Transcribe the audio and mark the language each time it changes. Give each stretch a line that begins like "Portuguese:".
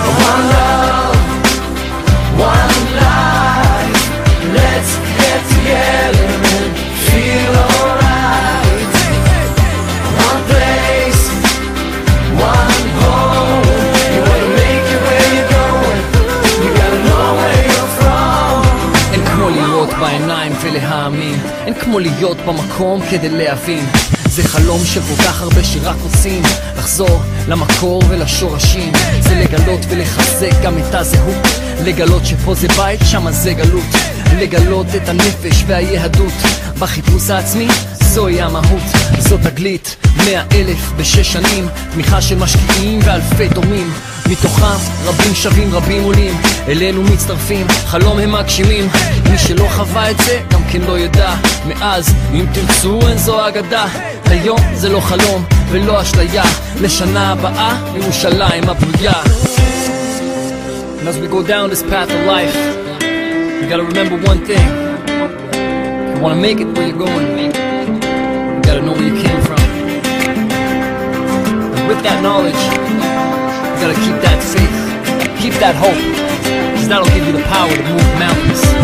English: One love, one life. Let's get together and feel alright. One place, one home. You wanna make it where you're going, you gotta know where you're from.
Hebrew: אין כמו להיות בעיניים ולהאמין, אין כמו להיות במקום כדי להבין. זה חלום של כל כך הרבה שרק רוצים לחזור למקור ולשורשים. זה לגלות ולחזק גם את הזהות, לגלות שפה זה בית, שמה זה גלות. לגלות את הנפש והיהדות בחיפוש העצמי, זוהי המהות. זאת תגלית 100,000 ב6 שנים, תמיכה של משקיעים ואלפי תורמים. מתוכם רבים שווים רבים עולים, אלינו מצטרפים, חלום הם מגשימים. מי שלא חווה את זה גם כן לא ידע. מאז אם תרצו אין זו אגדה. היום זה לא חלום ולא אשליה, לשנה הבאה ירושלים הבנויה.
English: And as we go down this path of life, you gotta remember one thing. If you wanna make it where you're going, you gotta know where you came from. And with that knowledge, you gotta keep that faith, keep that hope, because that'll give you the power to move mountains.